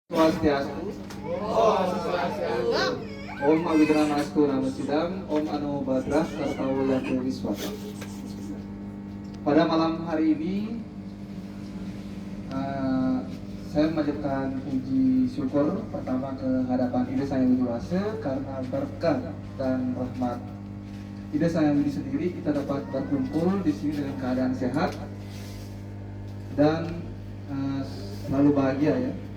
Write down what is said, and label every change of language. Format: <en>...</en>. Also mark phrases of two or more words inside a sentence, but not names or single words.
<sa>Swastiastu. Om Awidranastu Nama Sidam, Om Anu Badrah Karta Wulantu Wiswata.</sa> <id>Pada malam hari ini saya memanjatkan puji syukur pertama ke hadapan Ide Sang Hyang Widi Wase karena berkat dan rahmat Ide Sang Hyang Widi sendiri kita dapat berkumpul di sini dengan keadaan sehat dan selalu bahagia ya.</id>